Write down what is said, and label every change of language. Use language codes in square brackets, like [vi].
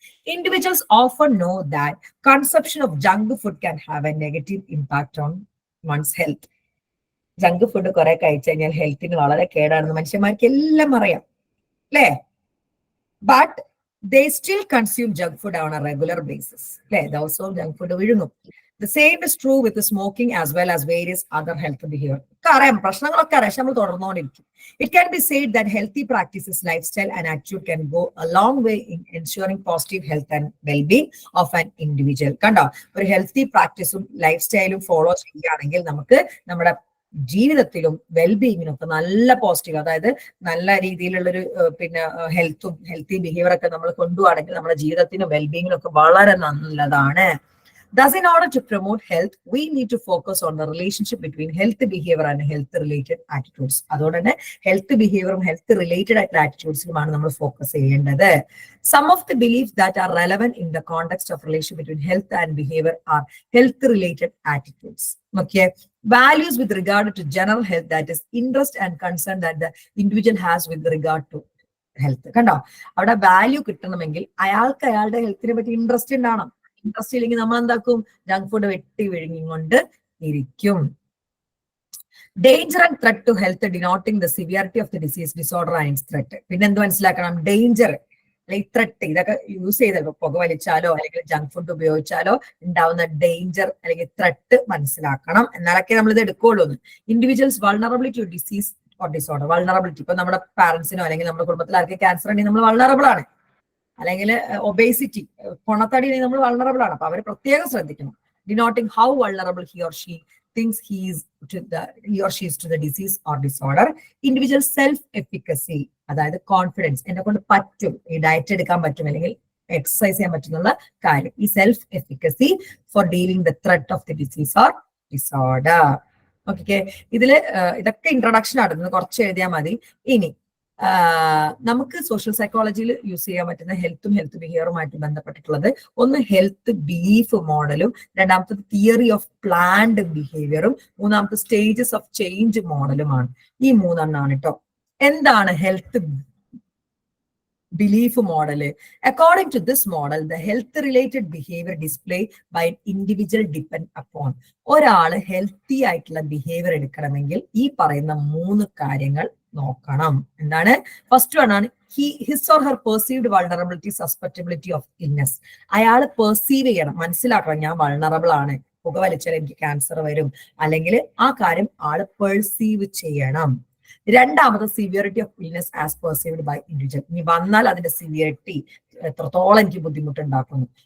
[en] Individuals often know that consumption of junk food can have a negative impact on one's health. [ml] Junk food കുറെ കഴിച്ചു കഴിഞ്ഞാൽ ഹെൽത്തിന് വളരെ കേടാണെന്ന് മനുഷ്യന്മാർക്ക് എല്ലാം അറിയാം, അല്ലേ? [en] but they still consume junk food on a regular basis, [ml] അല്ലേ? ദിവസവും junk food വിഴുങ്ങും. [en] The same is true with the smoking as well as various other health behavior. [ml] അറിയാം, പ്രശ്നങ്ങളൊക്കെ അറിയാം, നമ്മൾ തുടർന്നുകൊണ്ടിരിക്കും. [en] It can be said that healthy practices, lifestyle and attitude can go a long way in ensuring positive health and well-being of an individual. [ml] കണ്ടോ, ഒരു healthy പ്രാക്ടീസും life സ്റ്റൈലും follow ചെയ്യുകയാണെങ്കിൽ നമുക്ക് നമ്മുടെ ജീവിതത്തിലും വെൽബീയിങ്ങിനും ഒക്കെ നല്ല പോസിറ്റീവ്, അതായത് നല്ല രീതിയിലുള്ളൊരു പിന്നെ ഹെൽത്തും ഹെൽത്തി ബിഹേവിയർ ഒക്കെ നമ്മൾ കൊണ്ടുപോകണമെങ്കിൽ നമ്മുടെ ജീവിതത്തിനും വെൽബീയിങ്ങിനും ഒക്കെ വളരെ നല്ലതാണ്. [en] Thus, in order to promote health, we need to focus on the relationship between health behavior and health related attitudes. [ml] അതുകൊണ്ട് തന്നെ ഹെൽത്ത് ബിഹേവിയറും ഹെൽത്ത് റിലേറ്റഡ് ആയിട്ടുള്ള ആറ്റിറ്റ്യൂഡ്സിലുമാണ് നമ്മൾ ഫോക്കസ് ചെയ്യേണ്ടത്. [en] Some of the beliefs that are relevant in the context of relation between health and behavior are health related attitudes. Okay, values with regard to general health, that is interest and concern that the individual has with regard to health. [ml] കണ്ടോ, അവിടെ value കിട്ടണമെങ്കിൽ അയാൾക്ക് അയാളുടെ ഹെൽത്തിനെ പറ്റി interest ഉണ്ടാവണം. Interest ഇല്ലെങ്കിൽ നമ്മൾ എന്താക്കും, ജങ്ക് ഫുഡ് വെട്ടി വിഴുങ്ങിക്കൊണ്ട് ഇരിക്കും. [en] Danger and threat to health denoting the severity of the disease, disorder and its threat. [ml] പിന്നെ എന്ത് മനസ്സിലാക്കണം, ഡേഞ്ചർ അല്ലെങ്കിൽ ത്രെറ്റ്, ഇതൊക്കെ യൂസ് ചെയ്തല്ലോ, പുക വലിച്ചാലോ അല്ലെങ്കിൽ ജങ്ക് ഫുഡ് ഉപയോഗിച്ചാലോ ഉണ്ടാവുന്ന ഡേഞ്ചർ അല്ലെങ്കിൽ ത്രെറ്റ് മനസ്സിലാക്കണം, എന്നാലൊക്കെ നമ്മൾ ഇത് എടുക്കുള്ളൂ. [en] Individuals vulnerability to disease or disorder. [ml] Vulnerability, ഇപ്പൊ നമ്മുടെ പാരന്റ്സിനോ അല്ലെങ്കിൽ നമ്മുടെ കുടുംബത്തിൽ ആർക്കും ക്യാൻസർ ഉണ്ടെങ്കിൽ നമ്മൾ വൾണറബിൾ ആണ്, അല്ലെങ്കിൽ ഒബേസിറ്റി പൊണത്തടി നമ്മൾ വൾണറബിൾ ആണ്. അപ്പൊ അവര് പ്രത്യേകം ശ്രദ്ധിക്കണം. [en] Denoting how vulnerable he or she thinks he or she is to the disease or disorder. Individual self efficacy, [ml] അതായത് കോൺഫിഡൻസ്, എന്നെ കൊണ്ട് പറ്റും, ഈ ഡയറ്റ് എടുക്കാൻ പറ്റും അല്ലെങ്കിൽ എക്സസൈസ് ചെയ്യാൻ പറ്റുന്നുള്ള കാര്യം. [en] ഈ self efficacy for dealing the threat of the disease or disorder. [ml] Okay, ഇതില് ഇതൊക്കെ ഇൻട്രൊഡക്ഷൻ ആണ്, കുറച്ച് എഴുതിയാൽ മതി. ഇനി നമുക്ക് സോഷ്യൽ സൈക്കോളജിയിൽ യൂസ് ചെയ്യാൻ പറ്റുന്ന ഹെൽത്ത് ബിഹേവിയറുമായിട്ട് ബന്ധപ്പെട്ടിട്ടുള്ളത് ഒന്ന് ഹെൽത്ത് ബിലീഫ് മോഡലും, രണ്ടാമത്തത് തിയറി ഓഫ് പ്ലാൻഡ് ബിഹേവിയറും, മൂന്നാമത്തെ സ്റ്റേജസ് ഓഫ് ചേഞ്ച് മോഡലുമാണ്. ഈ മൂന്നെണ്ണാണ് കേട്ടോ. എന്താണ് health belief model? [en] According to this model, the health related behavior displayed by an individual depend upon [ml] ഒരാള് ഹെൽത്തി ആയിട്ടുള്ള ബിഹേവിയർ എടുക്കണമെങ്കിൽ ഈ പറയുന്ന 3 കാര്യങ്ങൾ നോക്കണം. എന്താണ്? [en] First one ആണ് his or her perceived vulnerability, susceptibility of illness. [ml] അയാൾ പെർസീവ് ചെയ്യണം, മനസ്സിലാക്കണം ഞാൻ വൾണറബിൾ ആണ്, പുകവലിച്ചാൽ എനിക്ക് ക്യാൻസർ വരും, അല്ലെങ്കിൽ ആ കാര്യം ആള് പെർസീവ് ചെയ്യണം. രണ്ടാമത് [en] Severity of illness as perceived by individual. [ml] ഇനി വന്നാൽ അതിന്റെ സിവിയറിറ്റി എത്രത്തോളം എനിക്ക് ബുദ്ധിമുട്ടുണ്ടാക്കുന്നു.